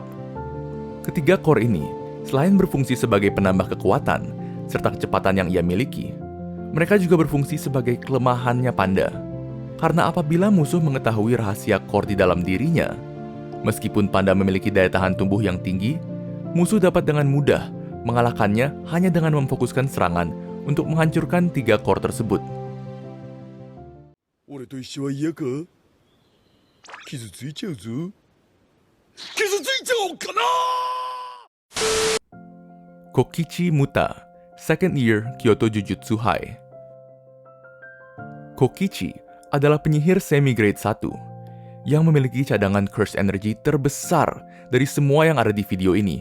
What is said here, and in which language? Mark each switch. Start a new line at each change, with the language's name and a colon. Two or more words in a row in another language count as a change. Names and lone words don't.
Indonesian: Ketiga core ini, selain berfungsi sebagai penambah kekuatan serta kecepatan yang ia miliki, mereka juga berfungsi sebagai kelemahannya Panda. Karena apabila musuh mengetahui rahasia core di dalam dirinya, meskipun Panda memiliki daya tahan tubuh yang tinggi, musuh dapat dengan mudah mengalahkannya hanya dengan memfokuskan serangan untuk menghancurkan 3 core tersebut.
Japanese: 俺と一緒は嫌か？傷ついちゃうぞ。傷ついちゃおうかな。
English: Kokichi Muta, Second Year Kyoto Jujutsu High.
Indonesian: Kokichi adalah penyihir
English: semi grade
Indonesian: 1 yang memiliki cadangan
English: Cursed Energy
Indonesian: terbesar dari semua yang ada di video ini.